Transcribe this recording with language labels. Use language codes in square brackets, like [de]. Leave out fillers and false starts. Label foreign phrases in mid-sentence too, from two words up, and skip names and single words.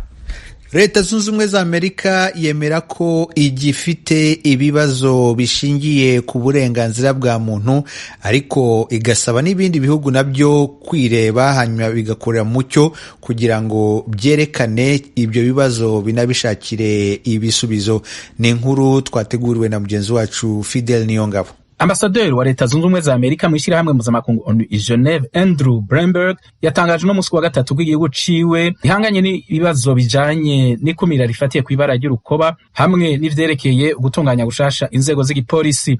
[rw] Leta Zunze Ubumwe za Amerika yemera ko igifite ibibazo bishingiye ku burenganzira bwa muntu, ariko igasaba n'ibindi bihugu nabyo kwireba hanyuma bigakorera mucyo kugira ngo byerekane ibyo bibazo binabishakire ibisubizo. Ni inkuru twateguriwe na mugenzi wacu Fidel Niyongabo. [rn] Ambasaderi wa Leta Zunze Ubumwe za Amerika mu ishyirahamwe mpuzamakungu ONU i Geneve, Andrew Bromberg, yatangaje no musi wa gatatu bw'igihugu ciwe ihanganye n'ibibazo bijanye n'ikumira rifatiye ku ibara ry'urukoba hamwe n'ivyerekeye gutunganya gushasha inzego z'igipolisi.